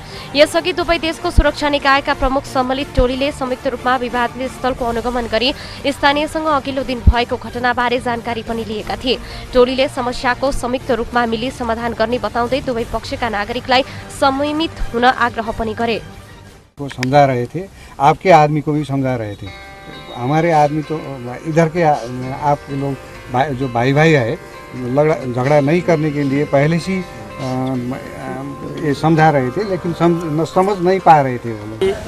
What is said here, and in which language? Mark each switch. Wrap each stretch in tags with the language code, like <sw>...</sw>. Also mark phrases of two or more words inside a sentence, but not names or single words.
<ne>यसअघि दुवै देशको सुरक्षा निकायका प्रमुख सम्मिलित टोलीले संयुक्त रूपमा विवादित स्थलको अनुगमन गरी स्थानीयसँग अघिल्लो दिन भएको घटनाबारे जानकारी पनि लिएका थिए। टोलीले समस्याको संयुक्त रूपमा मिली समाधान गर्ने बताउँदै दुवै पक्षका नागरिकलाई संयमित हुन आग्रह पनि गरे।</ne> <hi>समझा रहे थे, आपके आदमी को भी समझा रहे थे। हमारे आदमी तो इधर के आप लोग जो भाई है झगड़ा नहीं करने के लिए पहले से ये समझा रहे थे, लेकिन समझ नहीं पा रहे थे वो लोग।</hi>